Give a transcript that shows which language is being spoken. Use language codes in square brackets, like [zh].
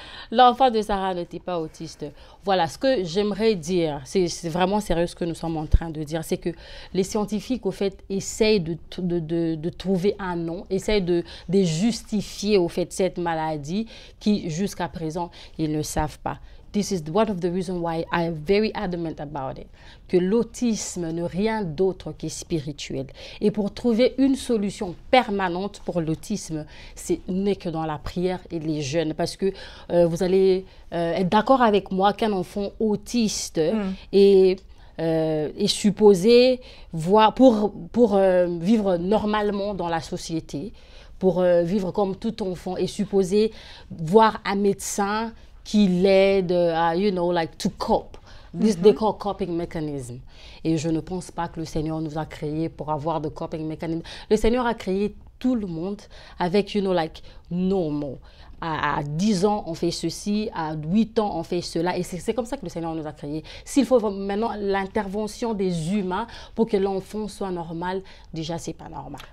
[fr] l'enfant de Sarah n'était pas autiste? Voilà, ce que j'aimerais dire, c'est vraiment sérieux ce que nous sommes en train de dire, c'est que les scientifiques, au fait, essayent de trouver un nom, essayent de justifier, au fait, cette maladie qui, jusqu'à présent, ils ne savent pas. [en] This is one of the reasons why I am very adamant about it. [fr] Que l'autisme n'est rien d'autre que spirituel. Et pour trouver une solution permanente pour l'autisme, ce n'est que dans la prière et les jeûnes. Parce que vous allez être d'accord avec moi qu'un enfant autiste est supposé pour vivre normalement dans la société, pour vivre comme tout enfant, est supposé voir un médecin qui l'aide à, [en] to cope. This they call coping mechanism. [fr] Et je ne pense pas que le Seigneur nous a créés pour avoir de coping mechanism. Le Seigneur a créé tout le monde avec, normal. À 10 ans, on fait ceci, à 8 ans, on fait cela. Et c'est comme ça que le Seigneur nous a créés. S'il faut maintenant l'intervention des humains pour que l'enfant soit normal, déjà, c'est pas normal.